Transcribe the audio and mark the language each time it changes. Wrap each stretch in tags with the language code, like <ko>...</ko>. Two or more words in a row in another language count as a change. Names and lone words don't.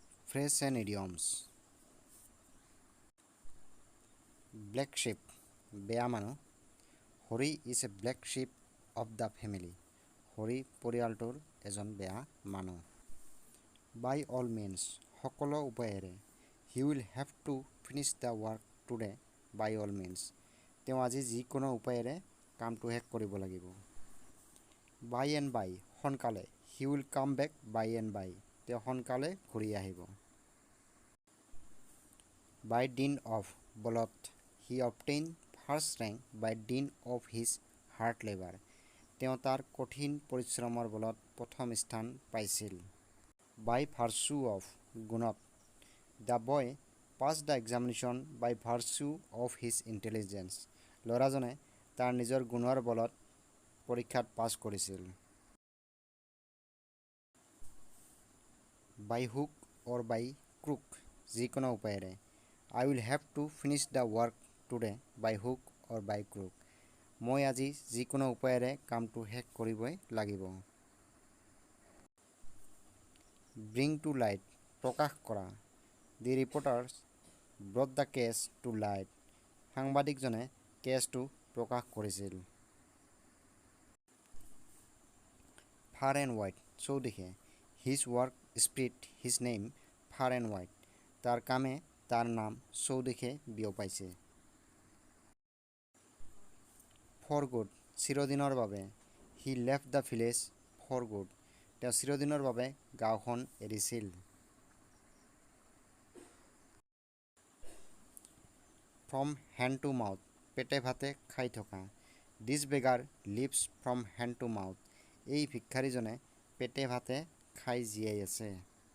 <en>Phrase and idioms. Black sheep,</en> <as>বেয়া মানুহ.</as> <en>হৰি is a black sheep of the family.</en> <as>হৰি পৰিয়ালটোৰ এজন বেয়া মানুহ.</as> <en>By all means,</en> <as>সকলো উপায়েৰে.</as> <en>He will have to finish the work today by all means.</en> <as>তেওঁ আজি যিকোনো উপায়েৰে কামটো শেষ কৰিব লাগিব.</as> <en>By and by, সোনকালে. He will come back by and by.</en> <as>তেওঁ সোনকালে ঘূৰি আহিব.</as> <en>By dint of, বলত. He obtained first rank by dint of his hard labor.</en> <as>তেওঁ তাৰ কঠিন পৰিশ্ৰমৰ বলত প্ৰথম স্থান পাইছিল.</as> <en>By virtue of, গুণত. The boy passed the examination by virtue of his intelligence.</en> <as>ল'ৰাজনে তাৰ নিজৰ গুণৰ বলত পৰীক্ষাত পাছ কৰিছিল.</as> <en>By hook or by crook,</en> <as>যিকোনো উপায়েৰে.</as> <en>I will have to finish the work today by hook or by crook.</en> <as>মই আজি যিকোনো উপায়েৰে কামটো শেষ কৰিবই লাগিব.</as> <en>Bring to light,</en> <as>প্ৰকাশ কৰা.</as> <en>The reporters brought the case to light.</en> <as>সাংবাদিকজনে কেছটো প্ৰকাশ কৰিছিল.</as> <en>Far and wide, চৌদিশে. His work spread his name far and wide.</en> <as>তাৰ কামে তাৰ নাম চৌদিশে বিয়পাইছে.</as> <en>For good,</en> <as>চিৰদিনৰ বাবে.</as> <en>He left the village for good.</en> <as>তেওঁ চিৰদিনৰ বাবে গাঁওখন এৰিছিল.</as> <en>From hand to mouth,</en> <as>পেটে ভাতে খাই থকা.</as> <en>This beggar lives from hand to mouth.</en> <as>এই ভিক্ষাৰীজনে পেটে ভাতে খাই জীয়াই আছে.</as>